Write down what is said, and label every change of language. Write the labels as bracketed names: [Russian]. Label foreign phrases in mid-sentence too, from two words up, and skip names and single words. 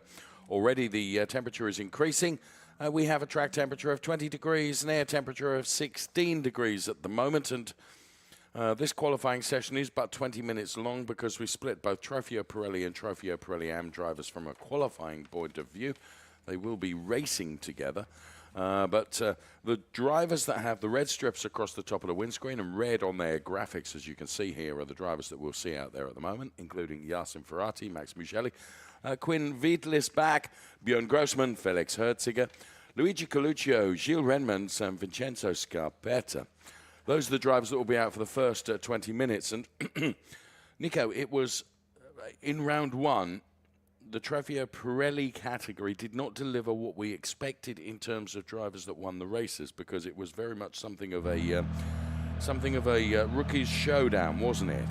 [English] Already the temperature is increasing. We have a track temperature of 20 degrees, an air temperature of 16 degrees at the moment, and this qualifying session is but 20 minutes long, because we split both Trofeo Pirelli and Trofeo Pirelli AM drivers from a qualifying point of view. They will be racing together. But the drivers that have the red strips across the top of the windscreen and red on their graphics, as you can see here, are the drivers that we'll see out there at the moment, including Yasin Ferrari, Max Mugelli, Quinn Wiedlisbach, Björn Grossman, Felix Herziger, Luigi Coluccio, Gilles Renmans, and Vincenzo Scarpetta. Those are the drivers that will be out for the first 20 minutes. And Nico, it was in round 1, the Trofeo Pirelli category did not deliver what we expected in terms of drivers that won the races, because it was very much something of a rookies showdown, wasn't it?